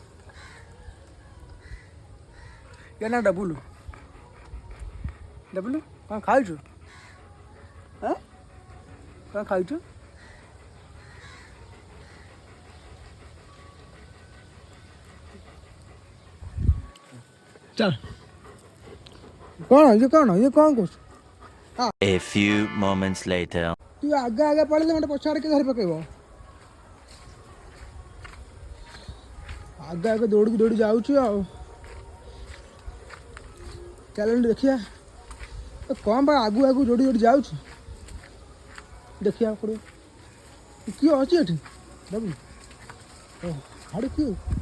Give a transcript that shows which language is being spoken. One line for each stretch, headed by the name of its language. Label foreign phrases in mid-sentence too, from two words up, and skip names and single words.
Odia: ୟା ନା ଡବୁଲୁ ଡବୁଲୁ କ'ଣ ଖାଉଛୁ ହଁ କ'ଣ ଖାଉଛୁ ଚାଲ କ'ଣ ଇଏ କ'ଣ କରୁଛୁ
English: A few moments later.
Odia: ତୁ ଆଗେ ଆଗେ ପଳେଇଲେ ମୋତେ ପଛ ଆଡ଼େ କିଏ ଧରି ପକେଇବ ଆଗେ ଆଗେ ଦୌଡ଼ିକି ଦୌଡ଼ି ଯାଉଛି ଆଉ ଚାଲନ୍ତୁ ଦେଖିବା କ'ଣ ବା ଆଗୁ ଆଗୁ ଦୌଡ଼ି ଦୌଡ଼ି ଯାଉଛି ଦେଖିବାକୁ ପଡ଼ିବ କିଏ ଅଛି ଏଠି ବାବୁ ଓ ହାଡ଼େ କିଏ